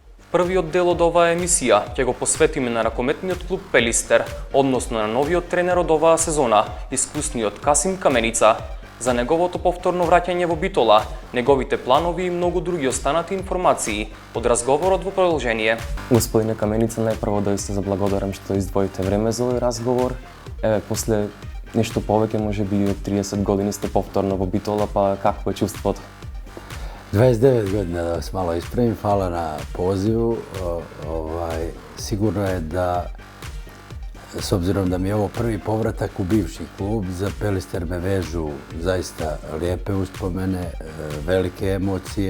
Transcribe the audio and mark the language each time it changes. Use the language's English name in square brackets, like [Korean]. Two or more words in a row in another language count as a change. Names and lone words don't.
[Macedonian] Првиот дел од оваа емисија ќе го посветиме на ракометниот клуб Пелистер, односно на новиот тренер од оваа сезона, искусниот Касим Каменица, за неговото повторно враќање во Битола, неговите планови и многу други останати информации од разговорот во продолжение. Господине Каменица, најпрво да ви се заблагодарам што издвоите време за овој разговор. После нешто повеќе, можеби од 30 години сте повторно во Битола, па какво е чувството? [Bosnian] 29 godina, da vas malo ispravim, hvala na pozivu. Sigurno je da, s obzirom da mi je ovo prvi povratak u bivši klub, za Pelister me vežu zaista lijepe uspomene, velike emocije.